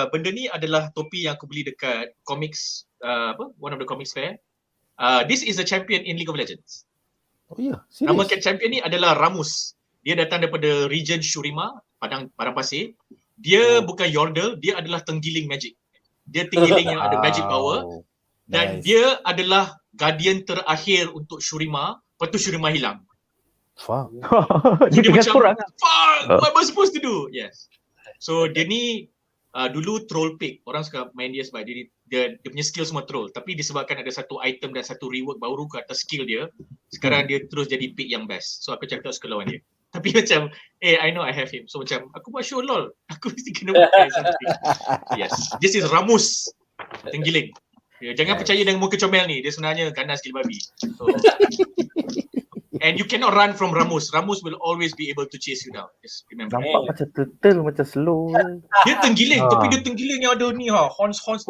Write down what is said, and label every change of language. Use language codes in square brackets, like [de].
[ms] Benda ni adalah topi yang aku beli dekat comics one of the comics fair. [en] This is a champion in League of Legends. [ms] Oh ya, Nama cat champion ni adalah Ramus. Dia datang daripada region Shurima, padang pasir. Dia bukan Yordle, dia adalah tenggiling magic. Dia tenggiling yang ada magic power. Dan dia adalah guardian terakhir untuk Shurima. Lepas tu Shurima hilang. [en] Fuck. [ms] So dia macam [en] fuck, what am I supposed to do? [ms] Yes. So dia ni dulu troll pick. Orang suka main dia sebab dia punya skill semua troll. Tapi disebabkan ada satu item dan satu rework baru ke atas skill dia, sekarang dia terus jadi pick yang best. So aku cakap suka lawan dia. Tapi macam [en] I know I have him. [ms] So macam aku buat show lol. Aku mesti kena pakai something. Yes. [en] This is Ramus. [ms] Tenggiling. Jangan percaya dengan muka comel ni. Dia sebenarnya ganas gila babi. [en] So, and you cannot run from Ramus. Ramus will always be able to chase you down. Just remember. [ms] Nampak macam turtle, macam slow. Dia tenggiling, tapi dia tenggiling yang ada ni horns ni.